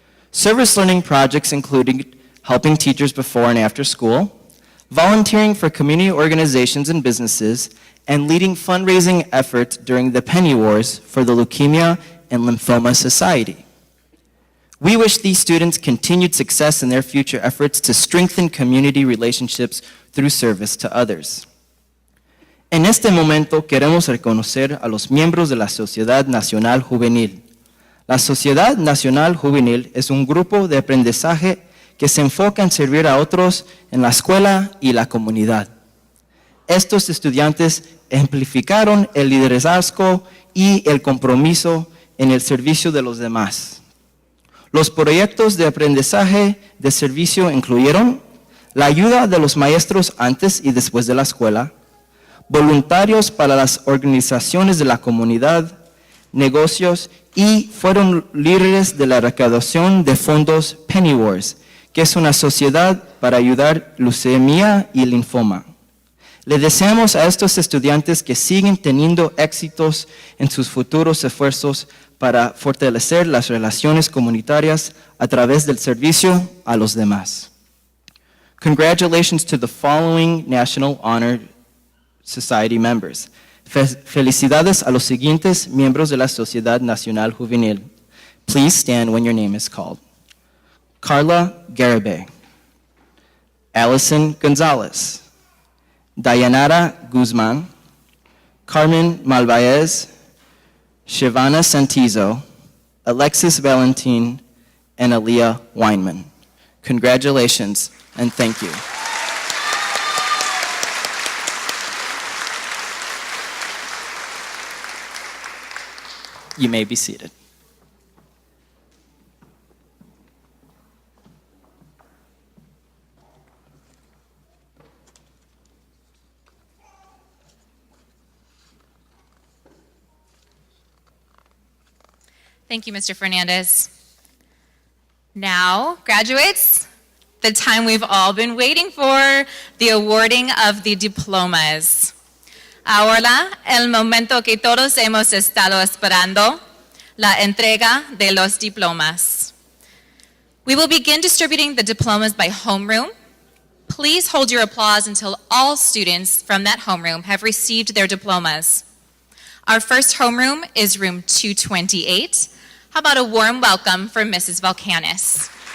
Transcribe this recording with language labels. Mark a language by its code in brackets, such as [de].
[en] Service learning projects included helping teachers before and after school, volunteering for community organizations and businesses, and leading fundraising efforts during the Penny Wars for the Leukemia and Lymphoma Society. We wish these students continued success in their future efforts to strengthen community relationships through service to others. [es] En este momento queremos reconocer a los miembros de la Sociedad Nacional Juvenil. La Sociedad Nacional Juvenil es un grupo de aprendizaje que se enfoca en servir a otros en la escuela y la comunidad. Estos estudiantes ejemplificaron el liderazgo y el compromiso en el servicio de los demás. Los proyectos de aprendizaje de servicio incluyeron la ayuda de los maestros antes y después de la escuela, voluntarios para las organizaciones de la comunidad, negocios y fueron líderes de la recaudación de fondos Penny Wars, que es una sociedad para ayudar leucemia y linfoma. Le deseamos a estos estudiantes que siguen teniendo éxitos en sus futuros esfuerzos para fortalecer las relaciones comunitarias a través del servicio a los demás. [en] Congratulations to the following National Honor Society members. [es] Felicidades a los siguientes miembros de la Sociedad Nacional Juvenil. [en] Please stand when your name is called. Carla Garibay, Allison Gonzalez, Dayanara Guzman, Carmen Malvaez, Shivana Santizo, Alexis Valentin, and Aaliyah Weinman. Congratulations and thank you. You may be seated. Thank you, Mr. Fernandez. Now, graduates, the time we've all been waiting for, the awarding of the diplomas. [es] Ahora, el momento que todos hemos estado esperando, la entrega de los diplomas. [en] We will begin distributing the diplomas by homeroom. Please hold your applause until all students from that homeroom have received their diplomas. Our first homeroom is room 228. How about a warm welcome for Mrs. Volcanis?